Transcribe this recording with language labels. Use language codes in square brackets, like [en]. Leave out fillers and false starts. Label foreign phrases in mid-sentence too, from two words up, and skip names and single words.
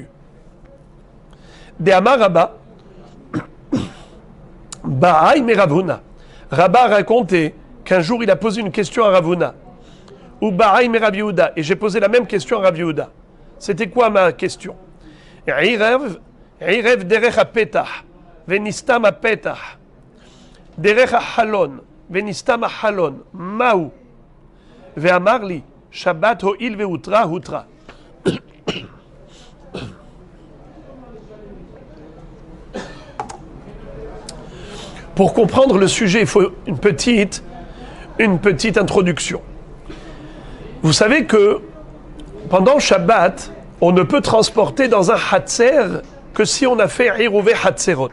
[arc] דאמר רבה, בעאי מרב הונא. [fr] Rabba a raconté qu'un jour il a posé une question à Rav Huna. [arc] ובעאי מרבי יהודה. [fr] Et j'ai posé la même question à Rabbi Yehuda. C'était quoi ma question? [he] עירב דרך הפתח ונסתם הפתח, דרך החלון ונסתם החלון, מהו? ואמר לי, שבת הועיל והותרה, הותרה. [fr] Pour comprendre le sujet, il faut une petite introduction. Vous savez que pendant Shabbat, on ne peut transporter dans un Hatzer que si on a fait [he] עירובי חצרות.